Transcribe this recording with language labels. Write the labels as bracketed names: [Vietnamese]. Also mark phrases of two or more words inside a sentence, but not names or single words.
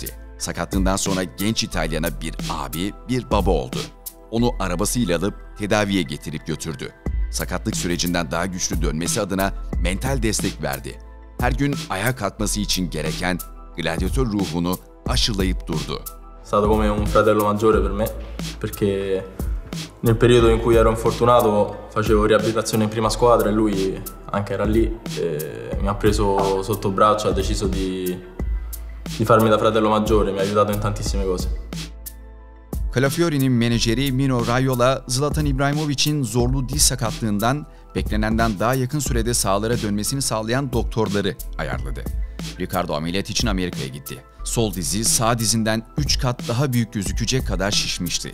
[Turkish] Sakatlığından sonra genç İtalyana bir abi, bir baba oldu. Onu arabasıyla alıp tedaviye getirip götürdü. Sakatlık sürecinden daha güçlü dönmesi adına mental destek verdi. Her gün ayağa kalkması için gereken gladyatör ruhunu aşılayıp durdu. [Italian] È stato come un fratello maggiore per me, perché nel periodo in cui ero infortunato facevo riabilitazione in prima squadra e lui anche era lì e mi ha preso sotto braccio, ha deciso di farmi da fratello maggiore, mi ha aiutato in tantissime cose. [Turkish] Calafiori'nin menajeri Mino Raiola, Zlatan İbrahimovic'in zorlu diz sakatlığından beklenenden daha yakın sürede sahalara dönmesini sağlayan doktorları ayarladı. Ricardo ameliyat için Amerika'ya gitti. Sol dizi sağ dizinden 3 kat daha büyük gözükecek kadar şişmişti.